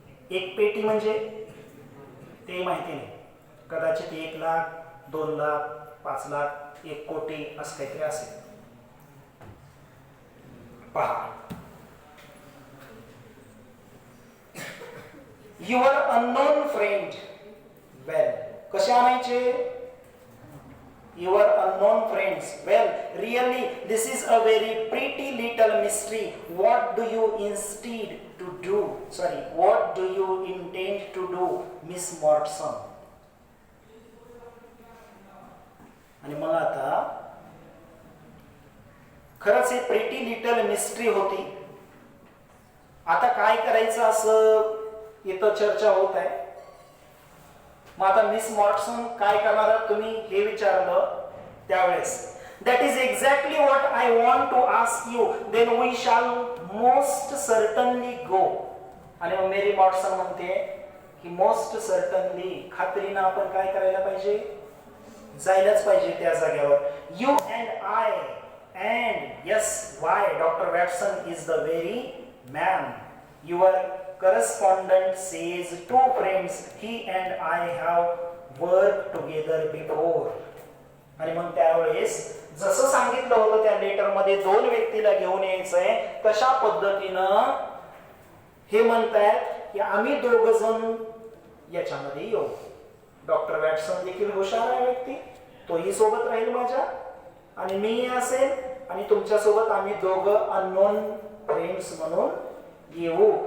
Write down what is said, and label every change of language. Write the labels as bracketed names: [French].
[Marathi] 1 पेटी म्हणजे ते माहिती नाही. कदाचित 1 लाख 2 लाख 5 लाख 1 कोटी असं काहीतरी असेल. [English] पहा, your unknown friend well. [Marathi] कसे आणायचे? [English] Your unknown friends well really this is a very pretty little mystery. What do you instead to do? Sorry, what do you intend to do, Miss Mortson? [Marathi] आणि मग आता खरंच हे प्रिटी लिटल मिस्ट्री होती. आता काय करायचं असं इथं चर्चा होत आहे. मग आता मिस मॉर्टसन काय करणार तुम्ही हे विचारलं त्यावेळेस, [English] That is exactly what I want to ask you, then we shall most certainly go. [Marathi] आणि मग मेरी मॉर्टसन म्हणते की [English] most certainly, [Marathi] खात्रीनं आपण काय करायला पाहिजे, जायलाच पाहिजे त्या जागेवर. [English] You and I and yes why doctor Watson is the very man. Your correspondent says two friends he and I have worked together before. [Marathi] आणि मग त्यावेळेस जसं सांगितलं होतं त्या लेटर मध्ये दोन व्यक्तीला घेऊन यायचंय, तशा पद्धतीनं हे म्हणतायत की आम्ही दोघ जण याच्यामध्ये येऊ. डॉक्टर वॅटसन देखील हुशार आहे व्यक्ती, तोही सोबत राहील माझ्या आणि मी असेल आणि तुमच्या सोबत आम्ही दोघं अननोन फ्रेंड्स म्हणून येऊ.